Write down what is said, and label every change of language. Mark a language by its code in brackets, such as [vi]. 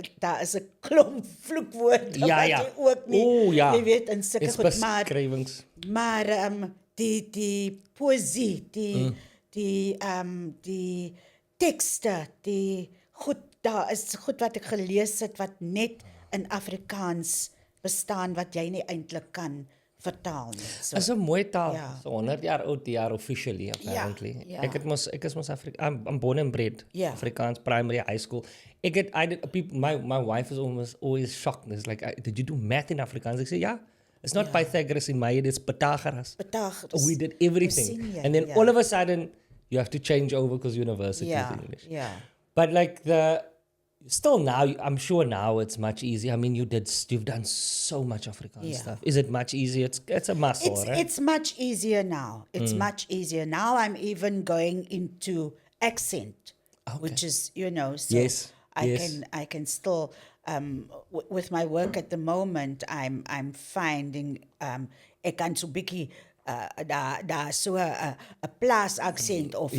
[af] Daar is 'n klomp vloekwoorde wat jy ook nie, jy weet, in sulke goed, maar die poësie, die tekste, die goed, daar is goed wat ek gelees het wat net in Afrikaans bestaan wat jy nie eintlik kan vertaal nie. So, is 'n mooi taal. So 100 jaar oud die jaar [en] officially apparently. [af] Ja. Ek is mos [en] I'm born and bred. [af] Ja. [en] Afrikaans primary high school. My wife is always shocked. It's like, did you do math in Afrikaans? I say, yeah. It's not Pythagoras in my head, it's Pythagoras. We did everything. And then all of a sudden you have to change over because university is English. Yeah. But like still now, I'm sure now it's much easier. I mean, you've done so much Afrikaans Yeah. stuff. Is it much easier? It's a muscle, right? It's much easier now. It's much easier now. I'm even going into accent, which is so Yes, I yes. can still with my work at the moment. I'm finding [af] ek kan so bietjie daar so 'n plaas aksent of 'n